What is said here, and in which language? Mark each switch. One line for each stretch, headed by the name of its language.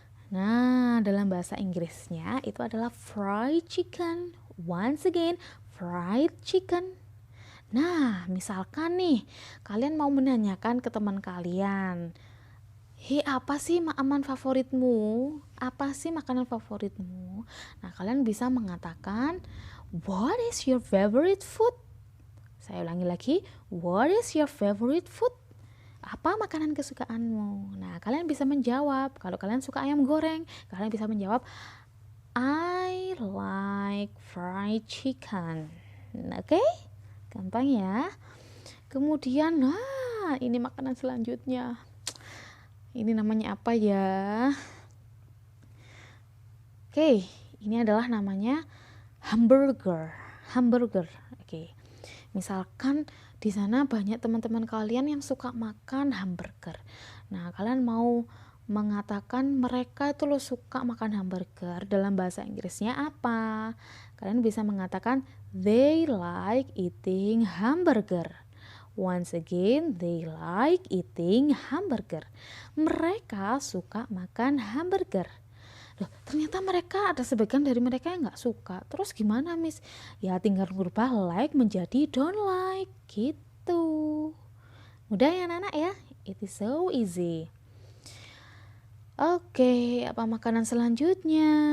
Indonesian: Nah, dalam bahasa Inggrisnya itu adalah fried chicken.
English: Once again, fried chicken.
Indonesian: Nah, misalkan nih, kalian mau menanyakan ke teman kalian, hei, apa sih makanan favoritmu? Apa sih makanan favoritmu? Nah, kalian bisa mengatakan,
English: what is your favorite food?
Indonesian: Saya ulangi lagi,
English: what is your favorite food?
Indonesian: Apa makanan kesukaanmu? Nah, kalian bisa menjawab. Kalau kalian suka ayam goreng, kalian bisa menjawab,
English: I like fried chicken.
Indonesian: Oke? Gampang ya. Kemudian, nah, ini makanan selanjutnya. Ini namanya apa ya? Oke, ini adalah namanya hamburger. Hamburger. Oke. Misalkan di sana banyak teman-teman kalian yang suka makan hamburger. Nah, kalian mau mengatakan mereka itu lo suka makan hamburger, dalam bahasa Inggrisnya apa? Kalian bisa mengatakan
English: they like eating hamburger. Once again, they like eating hamburger.
Indonesian: Mereka suka makan hamburger. Loh, ternyata mereka ada sebagian dari mereka yang nggak suka. Terus gimana, Miss? Ya tinggal ngubah like menjadi don't like gitu. Mudah ya anak-anak ya?
English: It is so easy.
Indonesian: Oke, apa makanan selanjutnya?